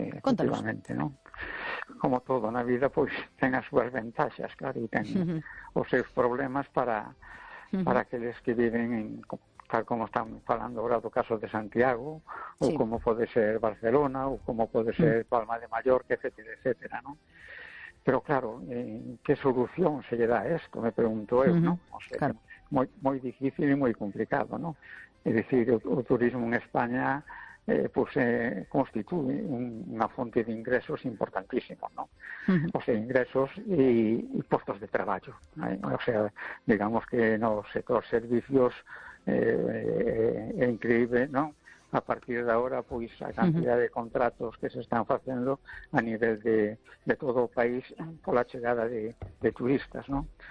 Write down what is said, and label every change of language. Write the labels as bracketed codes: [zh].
[es] efectivamente, ¿no? Como todo en la vida, pues tenga sus ventajas, claro, y tenga los [gl] seus problemas para aqueles que viven en, tal como están falando ahora do caso de Santiago, ou como pode ser Barcelona, ou como pode ser Palma de Mallorca, etcétera, ¿no? [es] Pero claro, ¿qué solución se [gl] lle dá [es] a esto? [gl] Me pregunto eu, ¿no? [es] O sea, claro. [gl] Moi, moi difícil e moi complicado, ¿no? É dicir, o turismo en España constitúe unha fonte de ingresos importantísimo, ¿no? O sea, ingresos e postos de traballo, ¿no? O sea, digamos que no sector servicios é increíble, ¿no? A partir de [es] ahora, pues, [gl] a cantidad de contratos que se están facendo a nivel de todo o país pola chegada de turistas, ¿no?